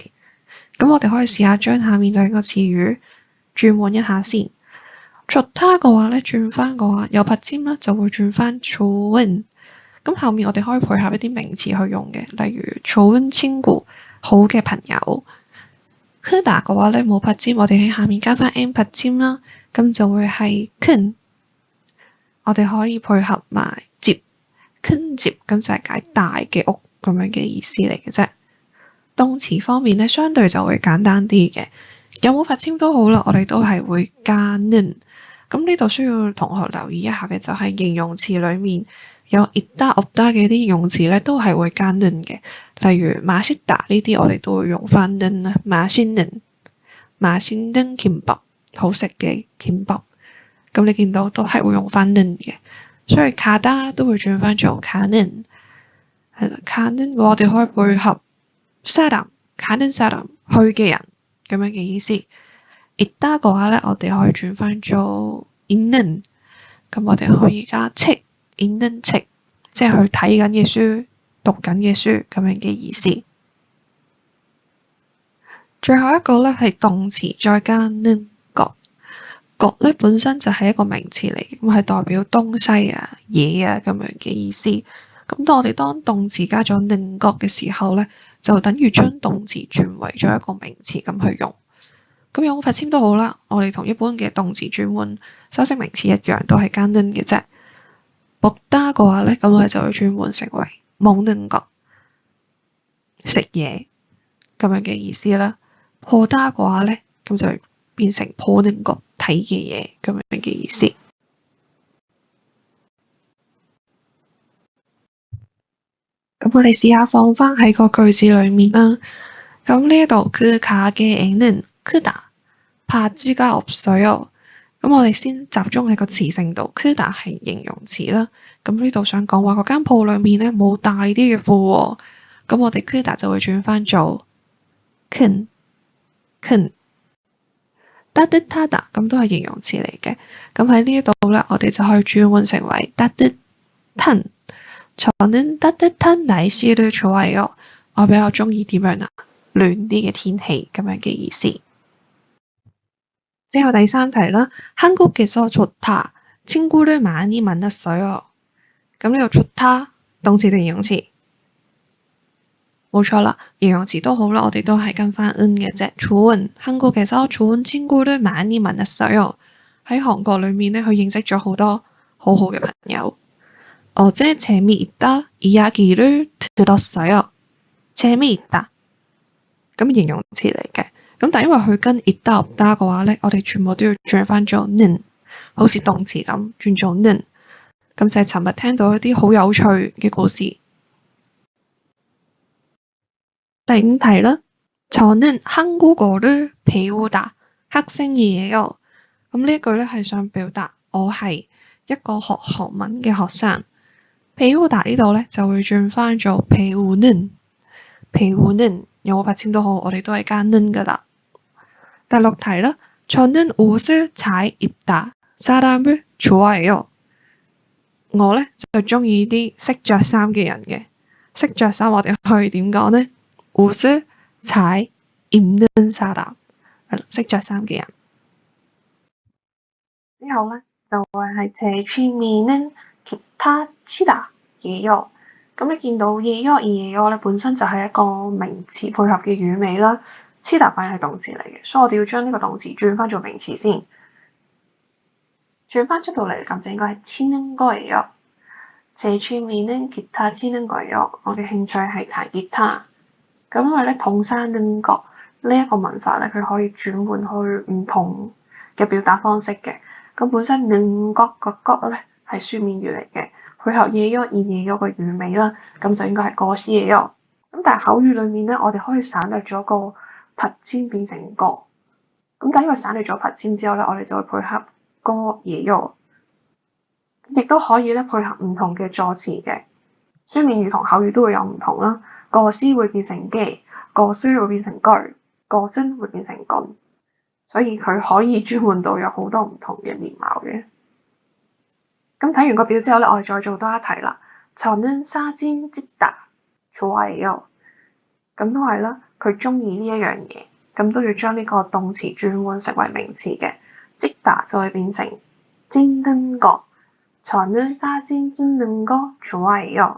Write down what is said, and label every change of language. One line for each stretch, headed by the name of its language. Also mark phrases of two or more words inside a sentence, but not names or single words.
Cantonese: 咁我哋可以試下將下面兩個詞語轉換一下先。좋다嘅話咧，轉翻嘅話有拔簽啦，就會轉翻좋은。咁後面我哋可以配合一啲名詞去用嘅，例如
Korean: 좋은 친구
Cantonese: 好嘅朋友。크다嘅話咧冇拔簽，我哋喺下面加翻 n 拔簽啦，咁就會係큰。我哋可以配合埋 집，
Korean: 큰 집
Cantonese: 咁就係解大嘅屋咁樣嘅意思嚟嘅啫。動詞方面咧，相對就會簡單啲嘅，有冇拔簽都好啦，我哋都係會加는。咁呢度需要同學留意一下嘅就係形容詞裡面有
Korean: 있다 없다
Cantonese: 嘅啲形容詞咧，都係會加는嘅。例如맛있다呢啲，我哋都會用翻 는啦，
Korean: 맛있는 김밥
Cantonese: 好食嘅김밥。咁你見到都係會用翻는嘅，所以가다都會轉翻做가는。係啦，가는我哋可以配合
Korean: 사람 가는 사람
Cantonese: 去嘅人咁樣嘅意思。있다嘅話咧，我哋可以轉翻做있는。咁我哋可以加
Korean: 책 있는 책，
Cantonese: 即係去睇緊嘅書、讀緊嘅書咁樣嘅意思。最後一個咧係動詞再加
Korean: 는 것。
Cantonese: 것 咧本身就係一個名詞嚟，咁係代表東西啊、嘢啊咁樣嘅意思。咁當我哋當動詞加咗
Korean: 는 것
Cantonese: 嘅時候咧，就等於將動詞轉為咗一個名詞咁去用。咁有冇拔簽都好啦，我哋同一般嘅動詞轉換修飾名詞一樣，都係加는嘅啫。먹다嘅話咧，咁我哋就會轉換成為
Korean: 먹는 것，
Cantonese: 食嘢咁樣嘅意思啦。보다嘅話咧，咁就變成
Korean: 보는 것，
Cantonese: 睇嘅嘢咁樣嘅意思。咁我哋試下放翻喺個句子裡面啦。咁呢一度
Korean: 그 가게에는 그다바지가 없어요。
Cantonese: 咁我哋先集中喺個詞性度，그다係形容詞啦。咁呢度想講話嗰間鋪裡面咧冇大啲嘅褲喎。咁我哋 그다就會轉翻做큰。 따뜻하다 咁都係形容詞嚟嘅。咁喺呢一度咧，我哋就可以轉換成為 따뜻한。
Korean: 저는 따뜻한 날씨를 좋아해요。
Cantonese: 我比較中意點樣啊？暖啲嘅天氣咁樣嘅意思。之後第三題啦，
Korean: 한국에서 좋다， 친구를 많이 만났어요。
Cantonese: 咁呢個좋다動詞定形容詞？冇錯啦，形容詞都好啦，我哋都係跟翻 N 嘅啫。
Korean: 좋은 한국에서 좋은 친구를 많이 만났어요。
Cantonese: 喺韓國裏面咧，佢認識咗好多好好嘅朋友。
Korean: 어제 재미있다 이야기를 들었어요。
Cantonese: 재미있다 咁形容詞嚟嘅，咁但係因為佢跟
Korean: 있다 없다
Cantonese: 嘅話咧，我哋全部都要轉翻做 는， 好似動詞咁轉做 는。咁就係尋日聽到一啲好有趣嘅故事。第五題啦，
Korean: 저는 한국어를 배우다 학생이에요。
Cantonese: 咁呢一句咧係想表達我係一個學韓文嘅學生。배우다呢度咧就會轉翻做 배우는，배우는 有冇發簽都好，我哋都係加는噶啦。第六題啦，
Korean: 저는 옷을 잘 입다 사람을 좋아해요。
Cantonese: 我咧就中意啲識着衫嘅人嘅，識着衫我哋可以點講呢？
Korean: 옷을 잘 입는 사람，
Cantonese: 係啦，識着衫嘅人。之後咧就係
Korean: 제 취미는 기타 치다예요。
Cantonese: 咁你見到예요咧本身就係一個名詞配合嘅語尾啦，치다反而係動詞嚟嘅，所以我哋要將呢個動詞轉翻做名詞先。轉翻出到嚟咁就應該係
Korean: 치는 거예요。 제 취미는 기타 치는 거예요。
Cantonese: 我嘅興趣係彈吉他。咁因為咧同聲
Korean: 는 거
Cantonese: 呢一個文法咧，佢可以轉換去唔同嘅表達方式嘅。咁本身
Korean: 는 거
Cantonese: 個個咧係書面語嚟嘅，配合예요個語尾啦，咁就應該係것이에요。咁但係口語裡面咧，我哋可以省略咗個拔尖變成個。咁但係因為省略咗拔尖之後咧，我哋就會配合거예요。亦都可以咧配合唔同嘅助詞嘅，書面語同口語都會有唔同啦。것이會變成 게，것을 會變成 걸，것은 會變成건，所以佢可以轉換到有好多唔同嘅面貌嘅。咁睇完個表之後咧，我哋再做多一題啦。
Korean: 저는 사진 찍다 좋아해요。
Cantonese: 咁都係啦，佢中意呢一樣嘢，咁都要將呢個動詞轉換成為名詞嘅。찍다就會變成
Korean: 찍는 거。 저는 사진 찍는 거 좋아해요。